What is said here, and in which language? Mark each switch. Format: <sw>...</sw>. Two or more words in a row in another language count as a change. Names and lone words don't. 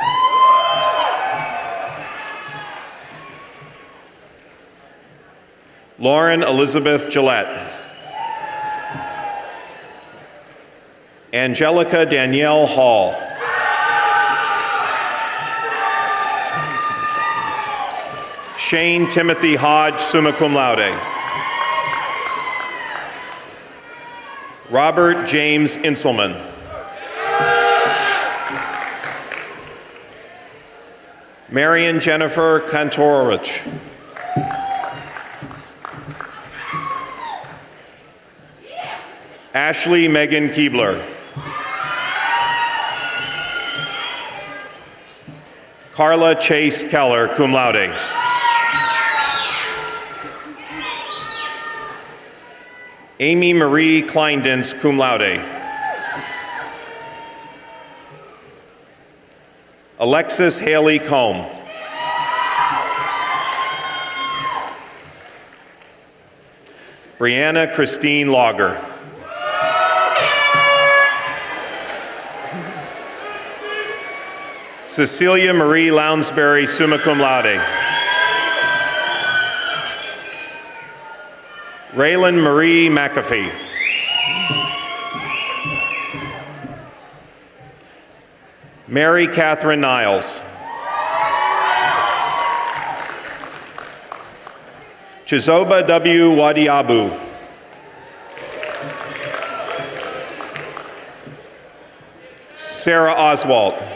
<en>Lauren Elizabeth Gillette. Angelica Danielle Hall. Shane Timothy Hodge,</en> <la>summa cum laude.</la> <en>Robert James Inselman. Marion Jennifer Kantorowicz. Ashley Megan Keebler. Carla Chase Keller,</en> <la>cum laude.</la> <en>Amy Marie Kleindens,</en> <la>cum laude.</la> <en>Alexis Haley Combe. Brianna Christine Lager. Cecilia Marie Lounsbury,</en> <la>summa cum laude.</la> <en>Raylan Marie McAfee. Mary Catherine Niles. Chizoba W. Wadiabu. Sarah Oswalt.</en>